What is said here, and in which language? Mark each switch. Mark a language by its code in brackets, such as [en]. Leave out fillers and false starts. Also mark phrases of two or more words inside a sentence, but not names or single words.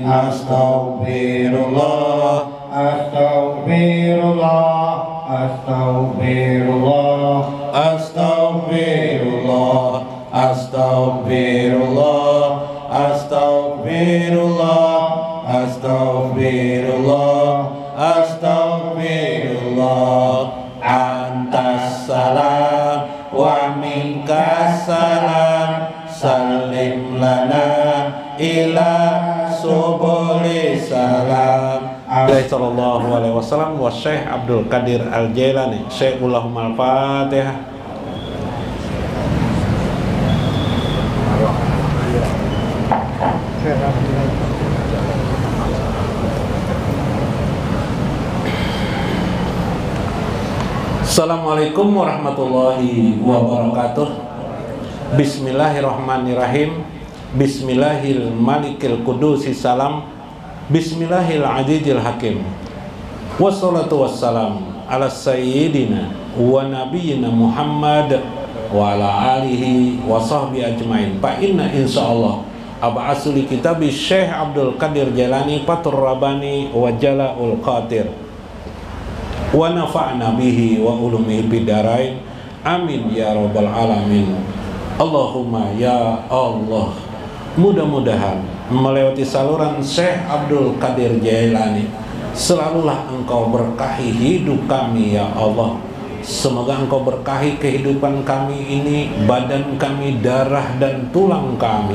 [ar] أستغفر الله، أستغفر الله، أستغفر الله، أستغفر الله، أستغفر الله، أستغفر الله، أستغفر الله، أستغفر الله. أنت السلام ومنك السلام سلم لنا إلى سبل السلام. صلى الله عليه وسلم وشيخ عبد القادر الجيلاني. شيخهم الفاتحة. السلام عليكم ورحمة الله وبركاته. بسم الله الرحمن الرحيم. بسم الله الملك القدوس السلام. بسم الله العزيز الحكيم. والصلاة والسلام على سيدنا ونبينا محمد وعلى آله وصحبه أجمعين. فإنا إن شاء الله نبحث لكتاب شيخ عبد القادر جيلاني فتح الرباني وجلاء الخاطر ونفعنا به وعلومه بالدارين. آمين يا رب العالمين. اللهم يا الله. [id] Mudah-mudahan melewati saluran Syekh Abdul Qadir Jailani selalulah Engkau berkahi hidup kami [ar] يا الله. [id] Semoga Engkau berkahi kehidupan kami ini, badan kami, darah dan tulang kami.